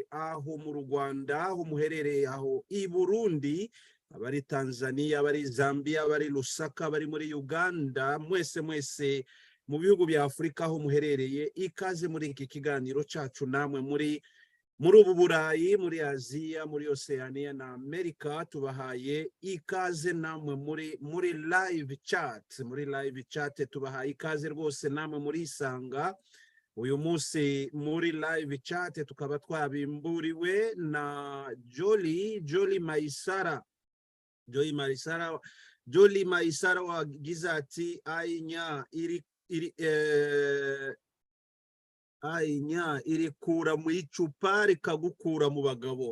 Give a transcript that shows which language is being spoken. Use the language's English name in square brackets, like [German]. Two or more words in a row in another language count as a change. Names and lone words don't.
[Rundi] aho mu Rwanda, aho muherereye, aho i Burundi, abari Tanzania, abari Zambia, abari Lusaka, abari muri Uganda, mwese mu bihugu bya Afrika aho muherereye, ikaze muri iki kiganiro cacu, namwe muri ubu Burayi, muri Aziya, muri Oceania na Amerika, tubahaye ikaze namwe muri [English] live chat, [Rundi] tubahaye ikaze rwose namwe muri isanga. Uyu munsi muri [English] live chat [Rundi] tukaba twabimburiwe na Jolie Maisara Joli Maisara wagize ati ainya irikura mu icupa rikagukura mu bagabo.